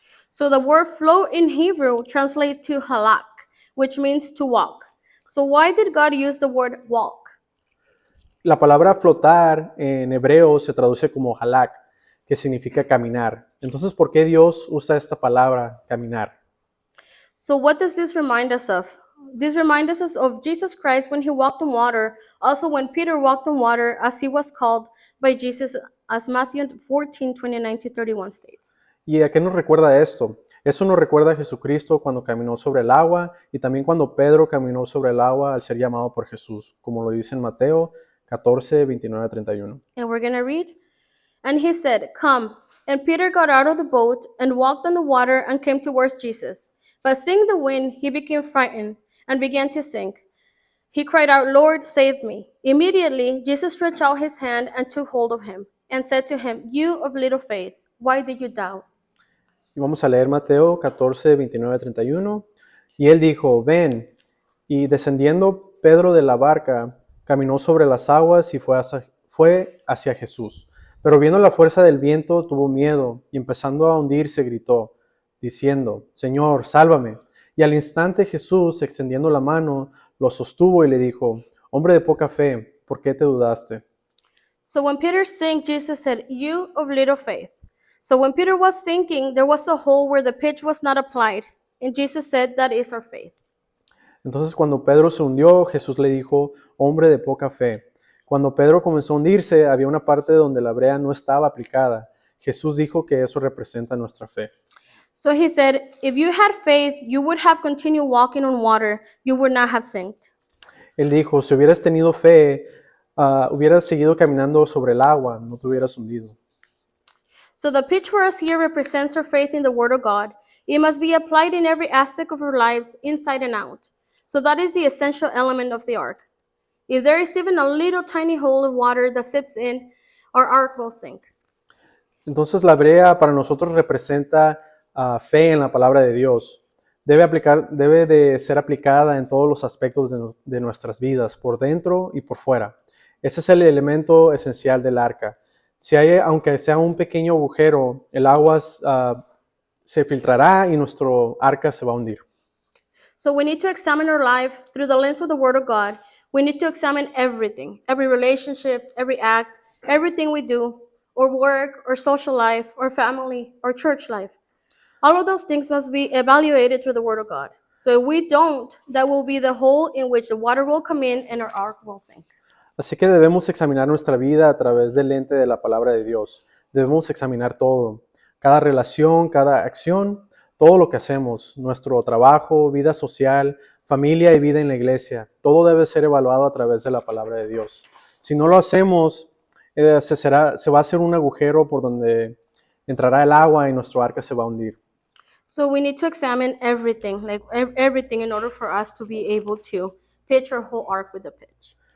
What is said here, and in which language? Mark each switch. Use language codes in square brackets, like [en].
[en] So the word float in Hebrew translates to halak, which means to walk. So why did God use the word walk? [es] La palabra flotar en hebreo se traduce como halak, que significa caminar. Entonces, ¿por qué Dios usa esta palabra, caminar? [en] So what does this remind us of? This reminds us of Jesus Christ when he walked on water, also when Peter walked on water as he was called by Jesus, as Matthew 14:29-31 states. [es] ¿Y a qué nos recuerda esto? Eso nos recuerda a Jesucristo cuando caminó sobre el agua y también cuando Pedro caminó sobre el agua al ser llamado por Jesús, como lo dice en Mateo 14:29-31. [en] And we're going to read. And he said, "Come." And Peter got out of the boat and walked on the water and came towards Jesus. But seeing the wind, he became frightened and began to sink. He cried out, "Lord, save me." Immediately, Jesus stretched out his hand and took hold of him and said to him, "You of little faith, why did you doubt?" [es] Y vamos a leer Mateo 14:29-31. Y él dijo, ven. Y descendiendo Pedro de la barca, caminó sobre las aguas y fue hacia Jesús. Pero viendo la fuerza del viento, tuvo miedo y empezando a hundirse gritó, diciendo, Señor, sálvame. Y al instante Jesús, extendiendo la mano, lo sostuvo y le dijo, hombre de poca fe, ¿por qué te dudaste? [en] So when Peter sank, Jesus said, "You of little faith." So when Peter was sinking, there was a hole where the pitch was not applied. And Jesus said, "That is our faith." [es] Entonces cuando Pedro se hundió, Jesús le dijo, hombre de poca fe. Cuando Pedro comenzó a hundirse, había una parte donde la brea no estaba aplicada. Jesús dijo que eso representa nuestra fe. [en] So he said, "If you had faith, you would have continued walking on water. You would not have sinked." [es] Él dijo, si hubieras tenido fe, hubieras seguido caminando sobre el agua, no te hubieras hundido. [en] So the pitch for us here represents our faith in the Word of God. It must be applied in every aspect of our lives, inside and out. So that is the essential element of the ark. If there is even a little tiny hole of water that seeps in, our ark will sink. [es] Entonces la brea para nosotros representa fe en la palabra de Dios. Debe de ser aplicada en todos los aspectos de nuestras vidas, por dentro y por fuera. Ese es el elemento esencial del arca. Si hay, aunque sea un pequeño agujero, el agua se filtrará y nuestro arca se va a hundir. [en] So we need to examine our life through the lens of the Word of God. We need to examine everything, every relationship, every act, everything we do, or work, or social life, or family, or church life. All of those things must be evaluated through the Word of God. So if we don't, that will be the hole in which the water will come in and our ark will sink. [es] Así que debemos examinar nuestra vida a través del lente de la palabra de Dios. Debemos examinar todo, cada relación, cada acción, todo lo que hacemos, nuestro trabajo, vida social, familia y vida en la iglesia. Todo debe ser evaluado a través de la palabra de Dios. Si no lo hacemos, se va a hacer un agujero por donde entrará el agua y nuestro arca se va a hundir. [en] So we need to examine everything, like everything, in order for us to be able to pitch our whole ark with the pitch.